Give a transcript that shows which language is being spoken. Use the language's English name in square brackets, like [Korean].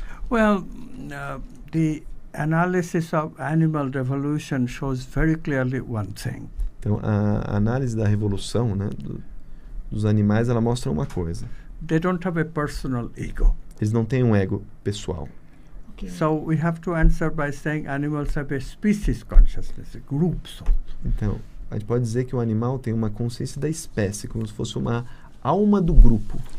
[English] Well, the analysis of animal revolution shows very clearly one thing. [Portuguese] Então a análise da revolução, né, dos animais, ela mostra uma coisa. [English] They don't have a personal ego. [Portuguese] Eles não têm um ego pessoal. [English] Okay. So we have to answer by saying animals have a species consciousness, a group soul. [Portuguese] Então, a gente pode dizer que o animal tem uma consciência da espécie, como se fosse uma alma do grupo.